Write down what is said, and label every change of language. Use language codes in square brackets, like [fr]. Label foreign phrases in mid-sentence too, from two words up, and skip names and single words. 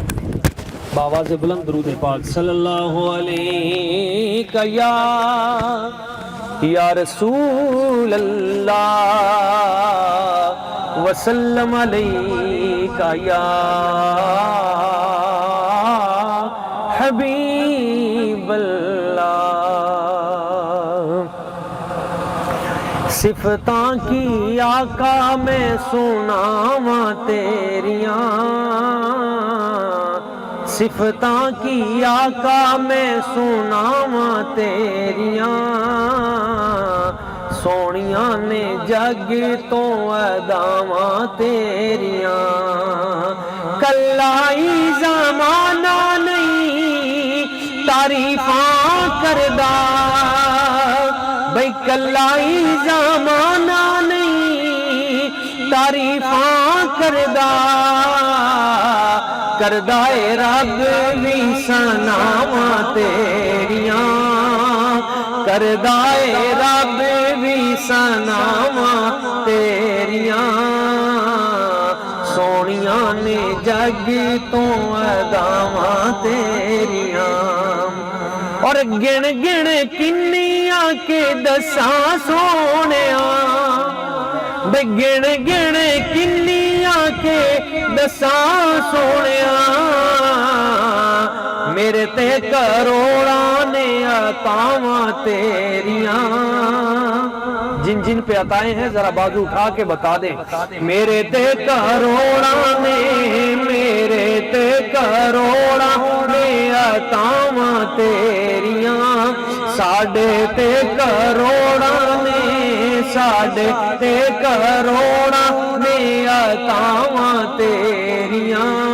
[ur] بآواز بلند درود پاک [ar] صلی اللہ علیہ یا رسول اللہ وسلم علیہ یا حبیب اللہ۔ [pa] صفتاں کی آقا میں سناواں تیریاں، صفتاں کی آقا میں سناواں تیریاں، سونیاں نے جگ تو اداواں تیریاں، کلائی زمانہ نہیں تعریفاں کردہ، بھئی کلائی زمانہ نہیں تعریفاں کردہ، کردائے رب بھی ثناواں تیریاں، کردائے رب بھی ثناواں تیریاں، سونیاں نے جگ تو اداواں تیریاں، اور گن گن کنیاں کے دساں سونیاں، بے گن گن کنیاں کے دساں سونیاں، میرے تے کروڑاں نے عطاواں تیریاں، [ur] جن جن پہ عطائیں ہیں ذرا بازو اٹھا کے بتا دیں۔ [pa] میرے تے کروڑاں نے، میرے تے کروڑاں نے عطاواں تیریاں، ساڈے تے کروڑاں نے، ساڈے تے کروڑاں نے عطاواں تیریاں،